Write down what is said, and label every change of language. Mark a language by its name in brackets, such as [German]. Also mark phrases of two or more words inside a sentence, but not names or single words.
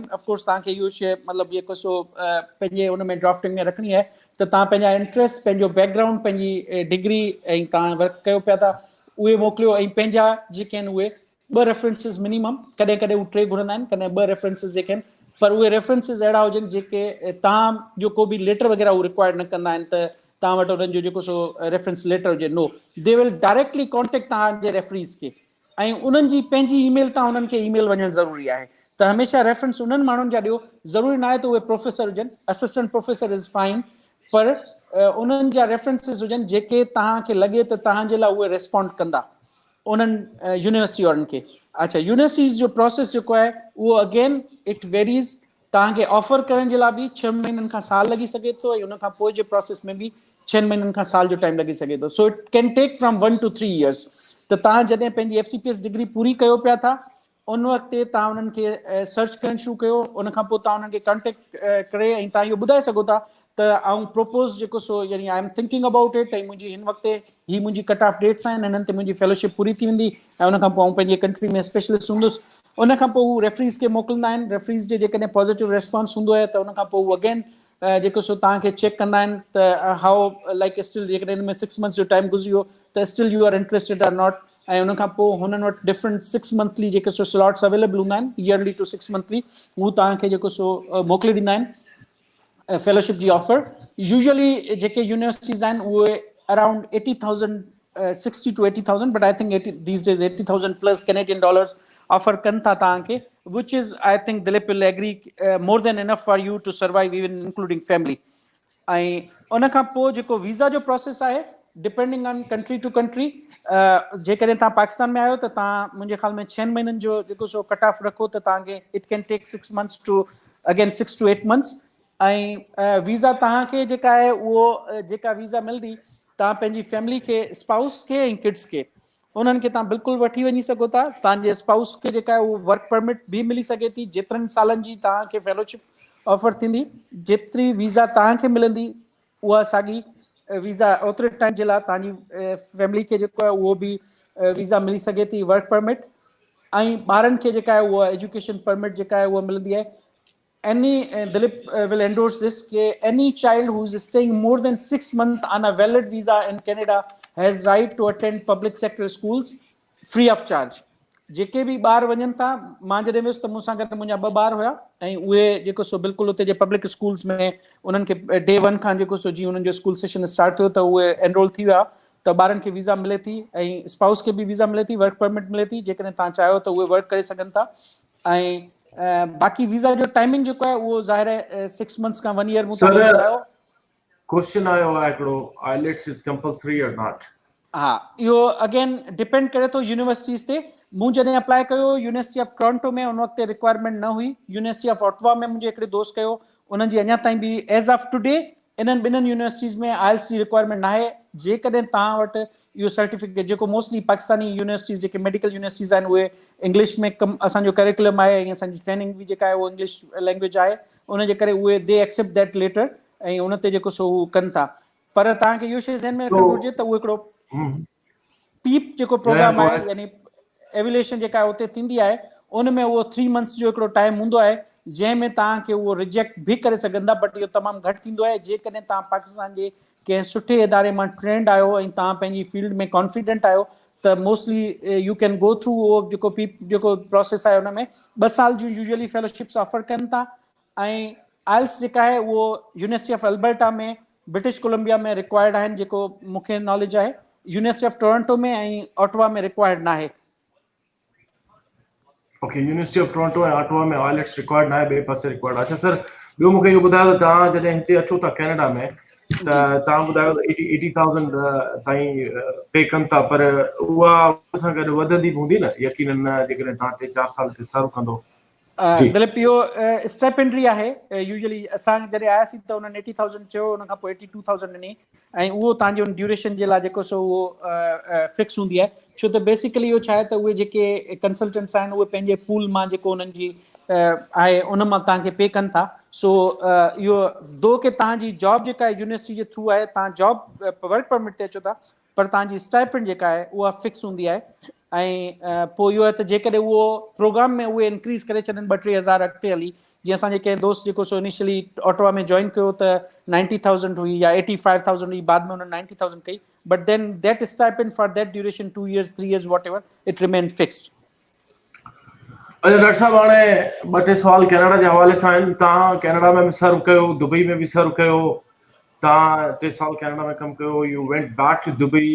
[English] of course [Sindhi] तव्हांखे इहो शइ मतिलबु जेको सो पंहिंजे उन में ड्राफ्टिंग में रखणी आहे त तव्हां पंहिंजा इंट्रस्ट, पंहिंजो बैकग्राउंड, पंहिंजी डिग्री ऐं तव्हां वर्क कयो पिया था उहे मोकिलियो ऐं पंहिंजा जेके आहिनि उहे 2 [English] references minimum, [Sindhi] कॾहिं कॾहिं उहे 3 घुरंदा आहिनि, कॾहिं 2 रेफरेंसिस जेके आहिनि, पर उहे रेफरेंसिस अहिड़ा हुजनि जेके तव्हां को बि लेटर वग़ैरह उहे रिक्वायर्ड न कंदा आहिनि त तव्हां वटि उन्हनि जो जेको सो [English] reference letter [Sindhi] हुजे। [English] No, they will directly contact [Sindhi] तव्हांजे रेफरीज़ खे ऐं उन्हनि जी पंहिंजी ईमेल तां उन्हनि खे ईमेल वञणु ज़रूरी आहे। त हमेशह रेफरेंस उन्हनि माण्हुनि जा ॾियो, ज़रूरी न आहे त उहे प्रोफेसर हुजनि, [English] assistant professor is fine, [Sindhi] पर उन्हनि जा रेफरेंसिस हुजनि जेके तव्हांखे लॻे त तव्हांजे लाइ उहे रिस्पॉन्ड कंदा उन्हनि यूनिवर्सिटी वारनि खे। अच्छा, यूनिवर्सिटीज़ जो प्रोसेस जेको आहे उहो [English] again it varies. [Sindhi] तव्हांखे ऑफर करण जे लाइ बि 6 महीननि खां साल लॻी सघे थो ऐं उन खां पोइ जे प्रोसेस में बि 6 महीननि खां साल जो टाइम लॻी सघे थो। [English] So it can take from 1 to 3 years. [Sindhi] त तव्हां जॾहिं पंहिंजी FCPS डिग्री पूरी कयो पिया था उन वक़्तु तव्हां उन्हनि खे सर्च करणु शुरू कयो, उन खां पोइ तव्हां उन्हनि खे कॉन्टेक्ट करे ऐं तव्हां इहो ॿुधाए सघो था त आउं प्रपोज जेको सो यानी [English] I am thinking about it [Sindhi] ऐं मुंहिंजी हिन वक़्तु ही मुंहिंजी [English] cut off dates [Sindhi] आहिनि, हिननि ते मुंहिंजी फेलोशिप पूरी थी वेंदी ऐं उन खां पोइ आउं पंहिंजे कंट्री में स्पेशलिस्ट हूंदुसि। उन खां पोइ हू रेफरीज़ खे मोकिलींदा आहिनि, रेफरीज़ जे जेकॾहिं [English] positive response [Sindhi] हूंदो आहे त उन खां पोइ हू अगेन जेको सो तव्हांखे चेक कंदा आहिनि त [English] how like still [Sindhi] जेकॾहिं हिन में 6 months जो टाइम गुज़री वियो त [English] still you are interested or not. [Sindhi] ऐं उन खां पोइ हुननि वटि डिफरेंट 6 monthly जेके सो [English] slots available [Sindhi] हूंदा आहिनि, [English] yearly to 6 monthly, [Sindhi] हू तव्हांखे जेको सो मोकिले ॾींदा आहिनि फेलोशिप जी ऑफर। [English] यूजुअली जेके यूनिवर्सिटीज़ [Sindhi] आहिनि उहे [English] around 80,000 60 to 80,000, but I think 80 these days $80,000+ Canadian dollars offer [Sindhi] कनि था तव्हांखे, [English] Which is I think Dilip will agree more than enough for you to survive even including family. [Sindhi] ऐं उन खां पोइ जेको वीज़ा जो प्रोसेस आहे [English] depending on country to country, [Sindhi] जेकॾहिं तव्हां पाकिस्तान में आहियो त तव्हां मुंहिंजे ख़्याल में 6 महीननि जो जेको सो [English] cut off [Sindhi] रखो त तव्हांखे [English] it can take 6 months to again 6 to 8 months. [Sindhi] ऐं वीज़ा तव्हांखे जेका आहे उहो जेका वीज़ा मिलंदी तव्हां पंहिंजी फैमिली खे, स्पाउस खे ऐं किड्स खे, उन्हनि खे तव्हां बिल्कुलु वठी वञी सघो था। तव्हांजे स्पाउस खे जेका आहे उहो [English] work permit [Sindhi] भी मिली सघे थी, जेतिरनि सालनि जी तव्हांखे फेलोशिप ऑफर थींदी, जेतिरी वीज़ा तव्हांखे मिलंदी उहा साॻी वीज़ा ओतिरे टाइम जे लाइ तव्हांजी फैमिली खे जेको आहे उहो बि वीज़ा मिली सघे थी, [English] work permit. [Sindhi] ऐं ॿारनि खे जेका आहे उहा [English] education permit [Sindhi] जेका आहे उहा मिलंदी आहे। [English] any Dilip will endorse this कि any child who is staying more than 6 months on a valid visa in Canada has right to attend public sector schools free of charge। [Sindhi] जेके बि ॿार वञनि था, मां जॾहिं वियुसि त मूंसां गॾु मुंहिंजा 2 ॿार हुया ऐं उहे जेको सो बिल्कुलु उते जे [English] public schools [Sindhi] में उन्हनि खे डे 1 खां जेको सो जीअं उन्हनि जो स्कूल [English] session start [Sindhi] थियो त उहे एनरोल थी विया, त ॿारनि खे वीज़ा मिले थी ऐं स्पाउस खे बि वीज़ा मिले थी, [English] work permit [Sindhi] मिले थी, जेकॾहिं तव्हां चाहियो त उहे वर्क करे सघनि था। ऐं बाक़ी वीज़ा जो टाइमिंग जेको आहे उहो ज़ाहिर आहे 6 months खां 1 year मूं तव्हांखे ॿुधायो। क्वेश्चन आयो आहे हिकिड़ो, [English] IELTS is compulsory or not? [Sindhi] हा, इहो अगेन डिपेंड करे थो यूनिवर्सिटीज़ ते। मूं जॾहिं अप्लाई कयो यूनिवर्सिटी ऑफ टोरंटो में, उन वक़्तु रिक्वायरमेंट न हुई। यूनिवर्सिटी ऑफ ऑटवा में मुंहिंजे हिकिड़े दोस्त कयो, उन्हनि जी अञा ताईं बि [English] as of today [Sindhi] इन्हनि ॿिन्हिनि यूनिवर्सिटीज़ में IELTS जी रिक्वायरमेंट न आहे। जेकॾहिं तव्हां वटि इहो सर्टिफिकेट, जेको [English] mostly Pakistani universities [Sindhi] जेके [English] medical universities [Sindhi] आहिनि उहे इंग्लिश में कमु, असांजो करिकुलम आहे ऐं असांजी ट्रेनिंग बि जेका आहे उहो [English] English language [Sindhi] आहे, उनजे करे उहे [English] they accept that letter [Sindhi] ऐं उन ते जेको सो उहो कनि था। पर तव्हांखे इहो शइ ज़हन में रखणु घुरिजे त उहो हिकिड़ो पीप जेको प्रोग्राम आहे, यानी एविलेशन जेका उते थींदी आहे, उन में उहो 3 months जो हिकिड़ो टाइम हूंदो आहे जंहिंमें तव्हांखे उहो रिजेक्ट बि करे सघंदा, बट इहो तमामु घटि थींदो आहे। जेकॾहिं तव्हां पाकिस्तान जे कंहिं सुठे इदारे मां ट्रेंड आहियो ऐं तव्हां पंहिंजी फील्ड में कॉन्फिडेंट आहियो त [English] mostly you can go through [Sindhi] उहो जेको पीप जेको प्रोसेस आहे उन में 2 साल जूं यूजुअली फेलोशिप्स ऑफर कनि था। ऐं IELTS जेका आहे उहो यूनिवर्सिटी ऑफ अल्बर्टा में, ब्रिटिश कोलंबिया में रिक्वायर्ड आहिनि, जेको मूंखे नॉलेज आहे। यूनिवर्सिटी ऑफ टोरंटो में ऐं ऑटवा में रिक्वायर्ड न आहे। ओके, यूनिवर्सिटी ऑफ टोरंटो ऐं ऑटवा में आइलेट्स रिक्वायर्ड न आहे, ॿिए पासे रिक्वायर्ड। अच्छा सर, ॿियो मूंखे इहो ॿुधायो त तव्हां जॾहिं हिते अचो था कैनेडा में त तव्हां ॿुधायो 80,000 ताईं पे कनि था, पर उहा सां गॾु वधंदी बि हूंदी न यकीनन, जेकॾहिं तव्हां 3-4 साल ते सर्व कंदो। दिलीप, इहो स्टेपेंड्री आहे। यूजुअली असां जॾहिं आयासीं त उन्हनि 80,000 चयो, उन खां पोइ 82,000 ॾिनी ऐं उहो तव्हांजो ड्यूरेशन जे लाइ जेको सो उहो फिक्स हूंदी आहे। छो त बेसिकली इहो छा आहे त उहे जेके कंसल्टेंट्स आहिनि उहे पंहिंजे पूल मां जेको उन्हनि जी आहे उन मां तव्हांखे पे कनि था। सो इहो दो कि तव्हांजी जॉब जेका आहे यूनिवर्सिटी जे थ्रू आहे, तव्हां [English] job work permit [Sindhi] ते अचो था, पर तव्हांजी स्टाइपेंड जेका आहे उहा फिक्स हूंदी आहे। ऐं पोइ इहो आहे त जेकॾहिं उहो प्रोग्राम में उहे इंक्रीज़ करे छॾनि 2-3 हज़ार अॻिते हली, जीअं असांजे कंहिं दोस्त जेको सो इनिशियली ऑटवा में जॉइन कयो त 90,000 हुई या 85,000 हुई, बाद में उन्होंने 90,000 कई, [English] but then that stipend for that duration 2 years 3 years what ever it remain fixed. [Sindhi] अच्छा डॉक्टर साहब, हाणे 2-3 सवाल कैनेडा जे हवाले सां आहिनि। तव्हां कैनेडा में सर्व कयो, दुबई में बि सर्व कयो, तव्हां 3 साल कैनेडा में कमु कयो, [English] You went back to Dubai.